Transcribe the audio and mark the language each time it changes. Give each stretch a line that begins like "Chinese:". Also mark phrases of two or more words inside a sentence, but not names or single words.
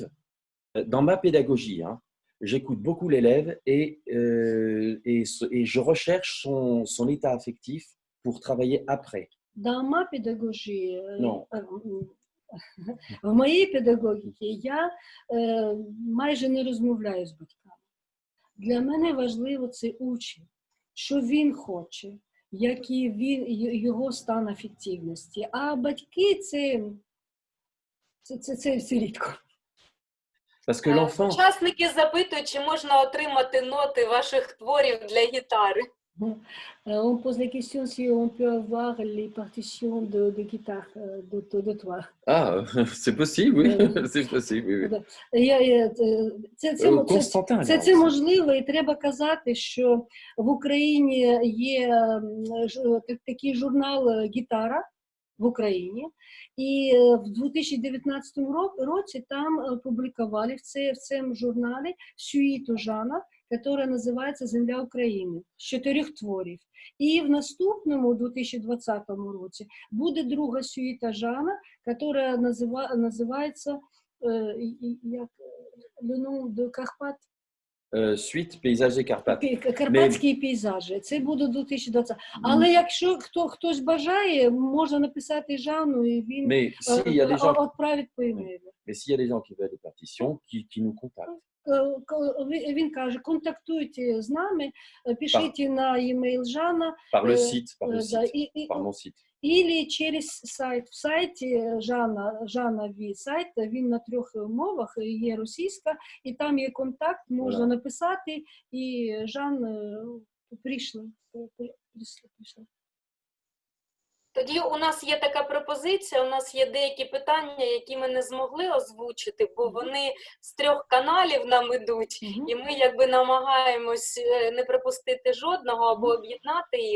French: Dans ma pédagogie, hein, j'écoute beaucoup l'élève et je recherche son état affectif pour travailler après. Dans ma pédagogie, Non.
Ukrainian: В моїй педагогіці я майже не розмовляю з батьками. Для мене важливо це учень, що він хоче, який його стан афективності. А батьки це рідко.
French: Parce que l'enfant...
Ukrainian: Учасники запитують, чи можна отримати ноти ваших творів для гітари.
French: On pose la question si on peut avoir les partitions de guitare de toi. Ah, c'est possible, oui. C'est possible, oui.
Ukrainian: Це можливо, і треба казати, що в Україні є такий журнал «Гітара» в Україні, і в 2019 році там публікували в цьому журналі сюїту Жана, яка називається «Земля України» з 4 творів. І в наступному, 2020 році, буде друга сюїта Жана, яка називається
French: «Le nom de
Ukrainian: Карпат». Suite пейзажі Карпат. Карпатські пейзажі. Це буде 2020. Але якщо хтось бажає, можна написати Жану, і він відправить по емейлу.
French: Mais s'il y a des gens qui veulent des partitions, qui nous contactent.
Ukrainian: Він каже, контактуйте з нами, пишіть на e-mail Жана.
French: Par le site, par mon site.
Russian: Или через сайт.
Ukrainian: В сайті Жана сайт, він на 3 мовах, є російська, і там є контакт, можна написати, і Жан прийшли. Тоді у нас є така пропозиція, у нас є деякі питання, які ми не змогли озвучити, бо вони з 3 каналів нам ідуть, і ми якби намагаємось не пропустити жодного або об'єднати їх.